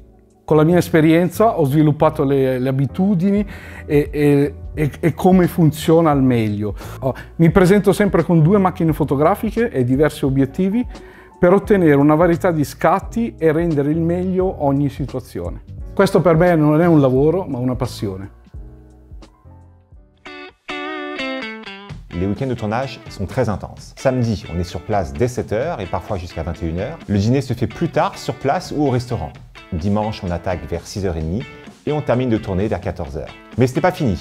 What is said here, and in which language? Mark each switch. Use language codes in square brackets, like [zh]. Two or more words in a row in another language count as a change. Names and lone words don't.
[it] Con la mia esperienza ho sviluppato le abitudini e come funziona al meglio. Mi presento sempre con 2 macchine fotografiche e diversi obiettivi per ottenere una varietà di scatti e rendere il meglio ogni situazione. Questo per me non è un lavoro, ma una passione. [fr] Les week-ends de tournage sont très intenses. Samedi, on est sur place dès 7h et parfois jusqu'à 21h. Le dîner se fait plus tard sur place ou au restaurant. Dimanche, on attaque vers 6h30 et on termine de tourner vers 14h. Mais ce n'est pas fini.